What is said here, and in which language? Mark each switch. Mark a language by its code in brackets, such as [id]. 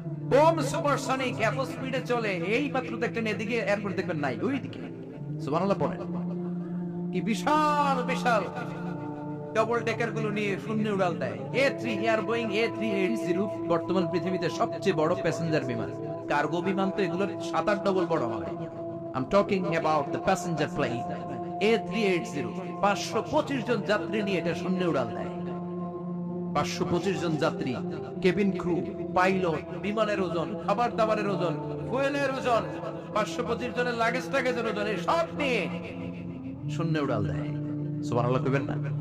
[bn] Bomb supersonic. এত স্পিডে চলে, এই মাত্র দেখলেন এদিকে এয়ারপোর্ট দেখবেন নাই, ওইদিকে। সুবহানাল্লাহ পড়েন। কি বিশাল বিশাল ডবল ডেকার গুলো নিয়ে শূন্যে উড়াল দেয়। A3 এয়ার বোয়িং A380 বর্তমান পৃথিবীতে সবচেয়ে বড় প্যাসেঞ্জার বিমান। কার্গো বিমান তো এগুলোর 7-8 ডবল বড় হয়। [en] I'm talking about the passenger plane A380। [bn] 525 জন যাত্রী নিয়ে এটা শূন্যে উড়াল দেয়। 525 জন যাত্রী, কেবিন ক্রু, পাইলট, বিমানের ওজন, খাবার দাবারের ওজন, ফুয়েলের ওজন, 525 জনের লাগেজ টাগেজের ওজন, এই সব নিয়ে শূন্যে উড়াল দেয়। সুবহানাল্লাহ কইবেন না?